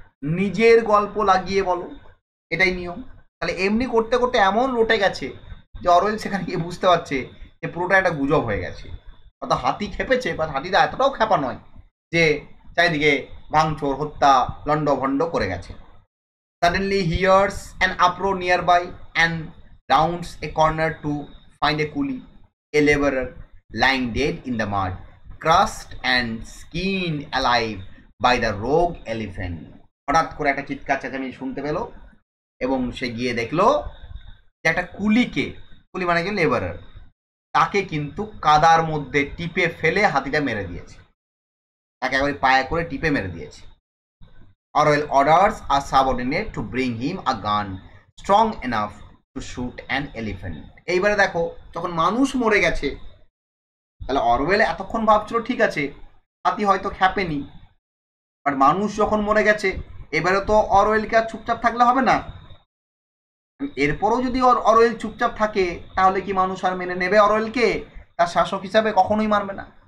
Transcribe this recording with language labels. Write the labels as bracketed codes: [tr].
[bn] নিজের গল্প লাগিয়ে বলো, এটাই নিয়ম। তাহলে এমনি করতে করতে এমন রটে গেছে যে অরওয়েল সেখানে গিয়ে বুঝতে পারছে যে পুরোটা একটা গুজব হয়ে গেছে। অর্থাৎ হাতি খেপেছে, বা হাতিটা এতটাও খেপা নয় যে চারিদিকে ভাঙচুর, হত্যা, লণ্ডভণ্ড করে গেছে। [en] Suddenly he hears an uproar nearby and rounds a corner to find a coolie, a laborer, lying dead in the mud, crushed and skinned alive by the rogue elephant. [bn] হঠাৎ করে একটা চিৎকার চেঁচামেচি শুনতে পেল, এবং সে গিয়ে দেখলো যে একটা কুলিকে, কুলি মানে কি লেবারার, তাকে কিন্তু কাদার মধ্যে টিপে ফেলে হাতিটা মেরে দিয়েছে, তাকে একবারে পায়ে করে টিপে মেরে দিয়েছে। [en] Orwell orders a subordinate to bring him a gun strong enough to shoot an elephant. [bn] এইবারে দেখো, যখন মানুষ মরে গেছে, তাহলে অরওয়েল এতক্ষণ ভাবছিল ঠিক আছে হাতি হয়তো খেপেনি, বাট মানুষ যখন মরে গেছে, এবারে তো অরওয়েলকে আর চুপচাপ থাকলে হবে না। এরপরও যদি অরওয়েল চুপচাপ থাকে, তাহলে কি মানুষ আর মেনে নেবে অরওয়েলকে তার শাসক হিসাবে? কখনোই মানবে না।